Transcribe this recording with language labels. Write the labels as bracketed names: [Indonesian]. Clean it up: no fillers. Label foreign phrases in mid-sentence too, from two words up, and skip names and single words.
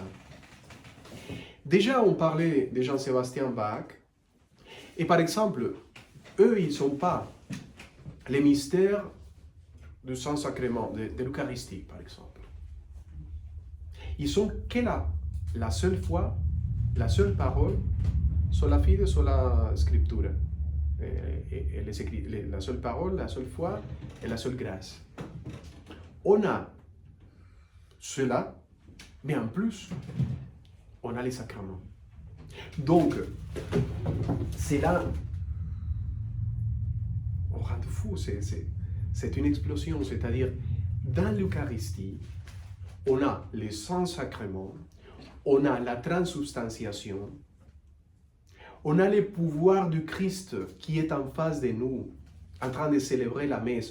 [French] Déjà, on parlait de Jean-Sébastien Bach, et par exemple, eux, ils ne sont pas les mystères du Saint-Sacrement, de l'Eucharistie, par exemple. Ils sont que la seule foi, la seule parole, [Latin] sola fide, sola scriptura. [French] La seule parole, la seule foi et la seule grâce. On a cela, mais en plus, on a les sacrements. Donc, c'est là, on rend fou, c'est une explosion, c'est-à-dire, dans l'Eucharistie, on a les saints sacrements, on a la transubstantiation, on a le pouvoir du Christ qui est en face de nous, en train de célébrer la messe.